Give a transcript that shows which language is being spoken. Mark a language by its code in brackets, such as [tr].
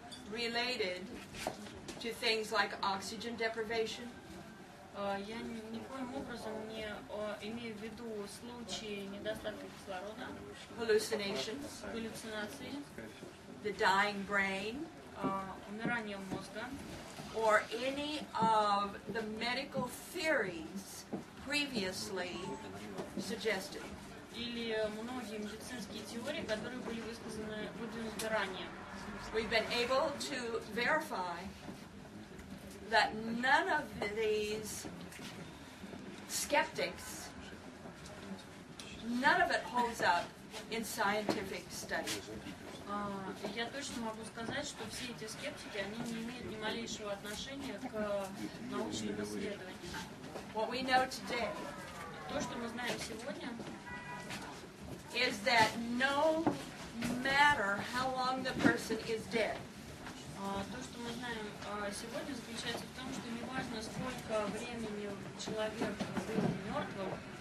[en] related to things like oxygen deprivation, [ru] я никоим образом не имею в виду случаи недостатка кислорода, [en] hallucinations, [ru] галлюцинации, [en] the dying brain, [ru] умирание мозга, [en] or any of the medical theories previously suggested. [ru] или многие медицинские теории, которые были выдвинуты ранее. [en] We've been able to verify that none of these skeptics, none of it holds up in scientific studies. [ru] Я точно могу сказать, что все эти скептики, они не имеют ни малейшего отношения к научным исследованиям. [en] What we know today [ru] То, что мы знаем сегодня, [en] is that no matter how long the person is dead, [ru] то, что мы знаем сегодня, заключается в том, что неважно, сколько времени человек был мертвым,